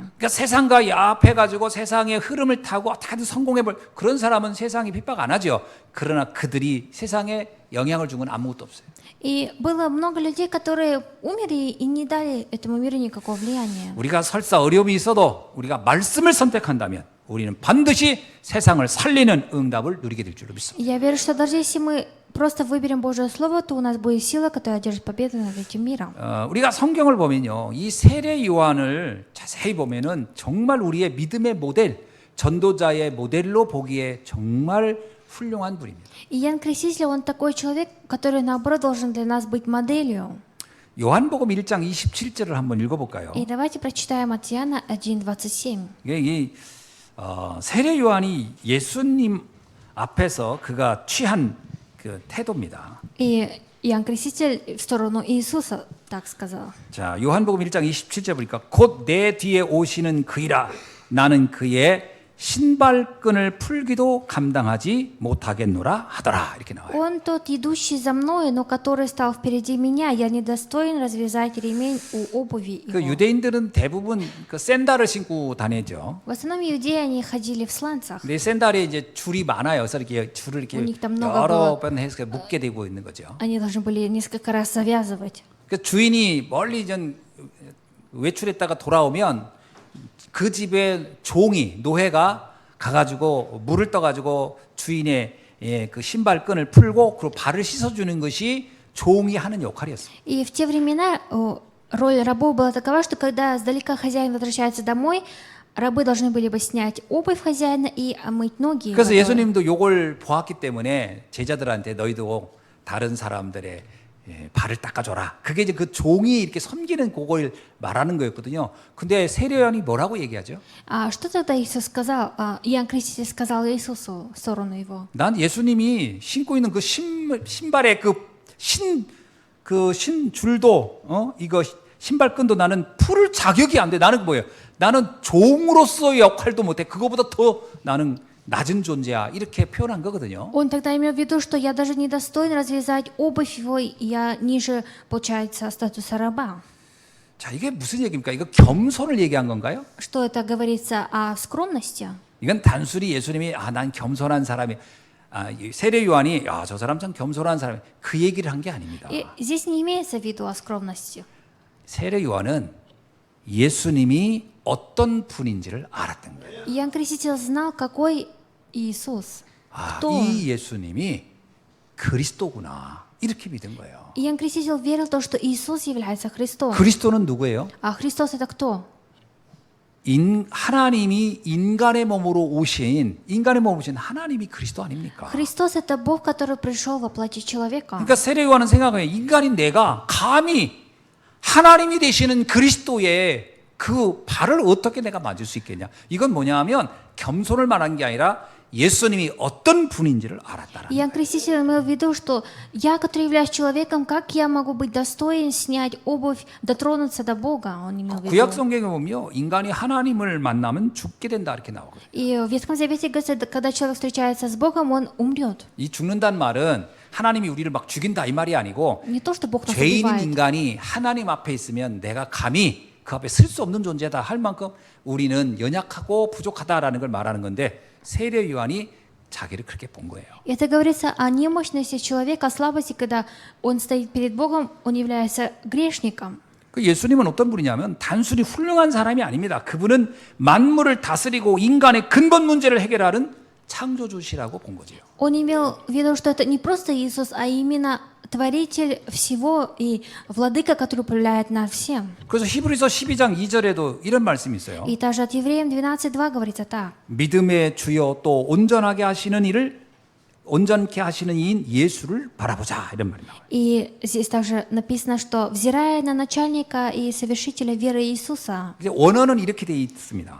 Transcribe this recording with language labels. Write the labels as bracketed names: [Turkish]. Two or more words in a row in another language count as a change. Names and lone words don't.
[Korean] 그러니까 세상과 야합해가지고 세상의 흐름을 타고 어떻게든 성공해볼 그런 사람은 세상이 핍박 안 하죠. 그러나 그들이 세상에 영향을 준 건 아무것도 없어요. [Russian] И было много людей, которые умерли и не дали этому миру никакого влияния. [Korean] 우리가 설사 어려움이 있어도 우리가 말씀을 선택한다면 우리는 반드시 세상을 살리는 응답을 누리게 될 줄로 믿습니다. [Russian] Я верю, что даже если мы просто выберем Божье Слово, то у нас будет сила, которая одержит победу над этим миром. [Korean] 우리가 성경을 보면요, 이 세례 요한을 자세히 보면은 정말 우리의 믿음의 모델, 전도자의 모델로 보기에 정말 훌륭한 분입니다. [Russian] И Иоанн Креститель, он такой человек, который, наоборот, должен для нас быть моделью. [Korean] 요한복음 1장 27절을 한번 읽어볼까요? [Russian] И давайте прочитаем от Иоанна 1:27. [Korean] 이 세례 요한이 예수님 앞에서 그가 취한 그 태도입니다. [Russian] И Иоанн Креститель в сторону Иисуса так сказал. [Korean] 자, 요한복음 1장 27절 보니까 곧 내 뒤에 오시는 그이라 나는 그의 신발끈을 풀기도 감당하지 못하겠노라 하더라 이렇게 나와요. [Russian] Он тот, идущий за мной, но который стал впереди меня, я недостоин развязать ремень у обуви [Korean] 그 [Russian] его. [Korean] 유대인들은 대부분 그 샌들을 신고 다니죠. [Russian] В основном иудеи, они ходили в сланцах. [Korean] 근데 샌들에 이제 줄이 많아요. 그래서 이렇게 줄을 이렇게 [Russian] У них там много [Korean] 여러 [Russian] было. [Korean] 번 해서 묶게 되고 있는 거죠. [Russian] Они должны были несколько раз завязывать. [Korean] 그 주인이 멀리 전 외출했다가 돌아오면 그 집의 종이 노예가 가가지고 물을 떠가지고 주인의 그 신발끈을 풀고 그리고 발을 씻어주는 것이 종이 하는 역할이었어요. [Russian] И в те времена роль рабов была такова, что когда сдалека хозяин возвращается домой, рабы должны были бы снять обувь хозяина и омыть ноги. [Korean] 그래서 예수님도 요걸 보았기 때문에 제자들한테 너희도 다른 사람들의 발을 닦아줘라. 그게 이제 그 종이 이렇게 섬기는 그걸 말하는 거였거든요. 근데 세례요한이 뭐라고 얘기하죠? [Russian] А что тогда Иисус сказал? Иоанн Креститель сказал Иисусу в сторону его. [Korean] 난 예수님이 신고 있는 그 신발의 신 줄도 이거 신발끈도 나는 풀을 자격이 안 돼. 나는 뭐예요? 나는 종으로서의 역할도 못해. 그거보다 더 나는 낮은 존재야. 이렇게 표현한 거거든요. [Russian] Он тогда имел в виду, что я даже не достоин развязать обувь его, я ниже, получается, статуса раба. [Korean] 자, 이게 무슨 얘기입니까? 이거 겸손을 얘기한 건가요? [Russian] Что это говорится о скромности? [Korean] 이건 단순히 예수님이 난 겸손한 사람이 세례 요한이 저 사람 참 겸손한 사람이 그 얘기를 한 게 아닙니다. [Russian] И здесь не имеется в виду о скромности. [Korean] 세례 요한은 예수님이 어떤 분인지를 알았던 거예요. [Russian] Иоанн Креститель знал, какой Иисус, кто он. [Korean] 이 예수님이 그리스도구나 이렇게 믿은 거예요. [Russian] Иоанн Креститель верил в то, что Иисус является Христом. [Korean] 그리스도는 누구예요? [Russian] А Христос это кто? [Korean] 하나님이 인간의 몸으로 오신 하나님이 그리스도 아닙니까? [Russian] Христос это Бог, который пришел во плоти человека. [Korean] 그러니까 세례 요한은 생각해요. 인간인 내가 감히 하나님이 되시는 그리스도의 그 발을 어떻게 내가 맞을 수 있겠냐? 이건 뭐냐 하면 겸손을 말한 게 아니라 예수님이 어떤 분인지를 알았다라는 [Russian] Иоанн Креститель имел в виду, что я, который являюсь человеком, как я могу быть достоин снять обувь, дотронуться до Бога? Он имел в виду. [Korean] 구약 성경에 보면 인간이 하나님을 만나면 죽게 된다 이렇게 나오거든요. [Russian] И в Ветхом Завете говорится, когда человек встречается с Богом, он умрет. [Korean] 이 죽는다는 말은 하나님이 우리를 막 죽인다 이 말이 아니고 [Russian] Не то, что Бог нас [Korean] 죄인인 [Russian] убивает. [Korean] 인간이 하나님 앞에 있으면 내가 감히 그 앞에 설 수 없는 존재다 할 만큼 우리는 연약하고 부족하다라는 걸 말하는 건데 세례 요한이 자기를 그렇게 본 거예요. [Russian] Это говорится о немощности человека, о слабости, когда он стоит перед Богом, он является грешником. [Korean] 그 예수님은 어떤 분이냐면 단순히 훌륭한 사람이 아닙니다. 그분은 만물을 다스리고 인간의 근본 문제를 해결하는 창조주시라고 본 거죠. [Russian] Он имел в виду, что это не просто Иисус, а именно Творитель всего и Владыка, который управляет над всем. [Korean] 그래서 히브리서 12장 2절에도 이런 말씀이 있어요. [Russian] И также от Евреям 12:2 говорится так. [Korean] 믿음의 주요 또 온전하게 하시는 이를 온전케 하시는 이인 예수를 바라보자 이런 말이 나와요. [Russian] И здесь также написано, что взирая на начальника и совершителя веры Иисуса, [Korean] 이제 원어는 이렇게 돼 있습니다.